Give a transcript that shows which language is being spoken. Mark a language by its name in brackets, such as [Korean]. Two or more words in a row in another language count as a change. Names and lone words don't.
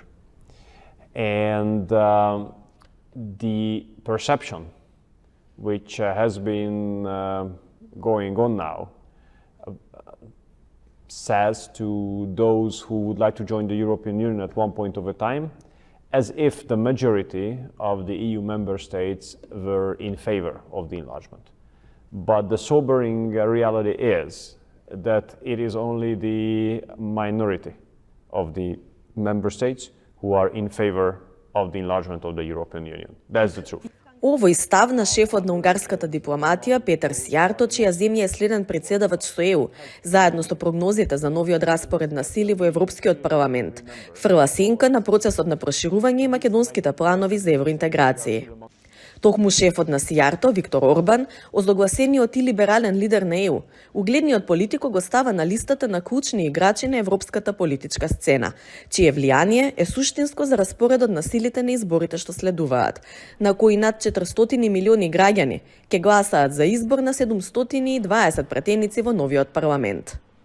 [English] And the perception which has been going on now says to those who would like to join the European Union at one point of a time, as if the majority of the EU member states were in favor of the enlargement. But the sobering reality is that it is only the minority of the member states who are in favor of the enlargement of the European Union. That's the truth. [Macedonian] Овој став на шефот на унгарската дипломатија Петар Сјарто, чија земја е следен председавач со ЕУ, заедно со прогнозите за новиот распоред на сили во Европскиот парламент, фрла сенка на процесот на проширување и македонските планови за евроинтеграција. Токму шефот на Сјарто, Виктор Орбан, озлогласениот и либерален лидер на ЕУ, угледниот политико го става на листата на клучни играчи на европската политичка сцена, чие влијание е суштинско за распоредот на силите на изборите што следуваат, на кои над 400 милиони граѓани ќе гласаат за избор на 720 пратеници во новиот парламент.